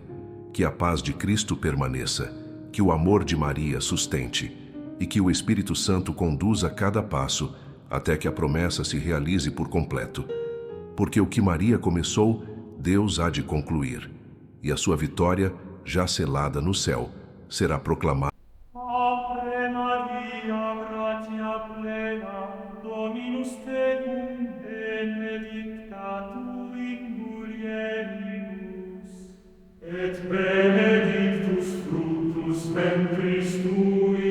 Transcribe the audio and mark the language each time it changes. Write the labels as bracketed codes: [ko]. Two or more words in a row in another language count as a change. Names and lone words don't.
[pt] Que a paz de Cristo permaneça, que o amor de Maria sustente, e que o Espírito Santo conduza cada passo até que a promessa se realize por completo. Porque o que Maria começou, Deus há de concluir, e a sua vitória, já selada no céu, será proclamada. [la] Ave Maria, gratia plena, Dominus tecum, benedicta tu in mulieribus, et benedictus fructus ventris tui,